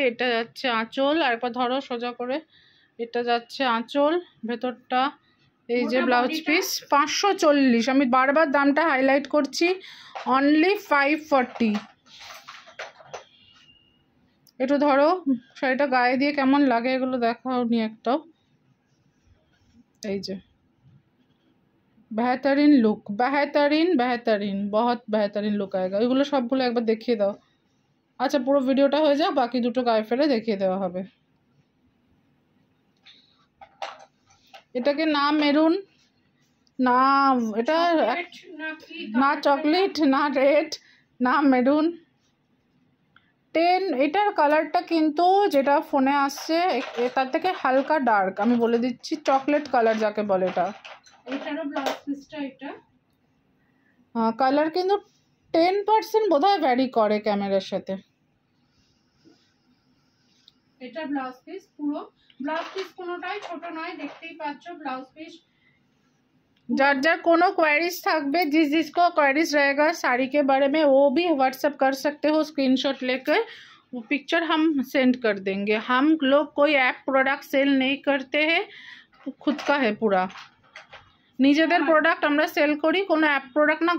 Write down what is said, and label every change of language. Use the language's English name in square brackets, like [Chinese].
[Bangla] এটা যাচ্ছে আঁচল, আর একবার ধরো সোজা করে। এটা যাচ্ছে আঁচল, ভেতরটা এই যে ব্লাউজ পিস। 540। আমি বারবার দামটা হাইলাইট করছি, অনলি 540। একটু ধরো শাড়িটা গায়ে দিয়ে কেমন লাগে এগুলো দেখাও নি একটাও। এই যে [Hindi] बेहतरीन लुक, बेहतरीन बेहतरीन, बहुत बेहतरीन लुक आएगा। [Bangla] এগুলো সবগুলো একবার দেখিয়ে দাও। আচ্ছা পুরো ভিডিওটা হয়ে যাক, বাকি দুটো গায়ে ফেলে দেখিয়ে দেওয়া হবে। এটাকে না মেরুন, না এটা না চকলেট, না রেড, না মেরুন, 10। এটার কালারটা কিন্তু যেটা ফোনে আসছে তার থেকে হালকা ডার্ক, আমি বলে দিচ্ছি চকলেট কালার যাকে বলে। এটা এটারও ব্লাউজ পিসটা এটা কালার কিন্তু 10% বোধহয় ভ্যারি করে ক্যামেরার সাথে। এটা ব্লাউজ পিস, পুরো ব্লাউজ পিস কোনোটাই ছোট নয়, দেখতেই পাচ্ছ ব্লাউজ পিস। जार जार कोनो क्वेरीज थकबे, [Hindi] जिसको क्वेरीज रहेगा साड़ी के बारे में वो भी व्हाट्सअप कर सकते हो स्क्रीनशॉट लेकर, वो पिक्चर हम सेंड कर देंगे। हम लोग कोई ऐप प्रोडक्ट सेल नहीं करते हैं, खुद का है पूरा, [Bangla] নিজেদের প্রোডাক্ট আমরা সেল করি, কোনো অ্যাপ প্রোডাক্ট না।